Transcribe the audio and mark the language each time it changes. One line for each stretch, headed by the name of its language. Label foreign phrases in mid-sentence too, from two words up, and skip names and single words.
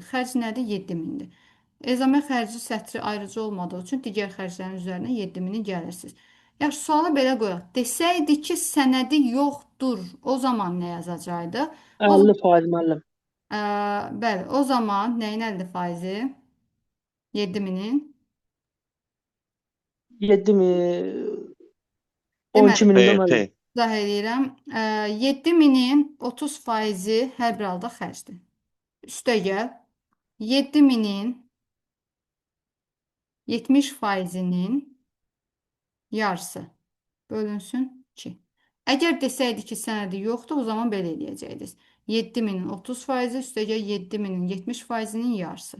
Azerbaijani: Xərc nədir? 7.000-dir. Ezamiyə xərci sətri ayrıcı olmadığı üçün digər xərclərin üzərinə 7.000-i gəlirsiniz. Yaxşı, sualı belə qoyaq. Desəydi ki, sənədi yoxdur, o zaman nə yazacaqdı? O, 50% müəllim. bəli, o zaman nəyin 50%-i? 7.000-in. 7.000 Deməli, 12.000 də PF. müəllim. izah edirəm. 7.000-in 30%-i hər bir halda xərcdir. Üstəgəl 7.000-in 70%-nin yarısı bölünsün 2. Əgər desəydi ki, sənədi yoxdur, o zaman belə eləyəcəkdik. 7.000-in 30%, üstəgəl 7.000-in 70%-nin yarısı.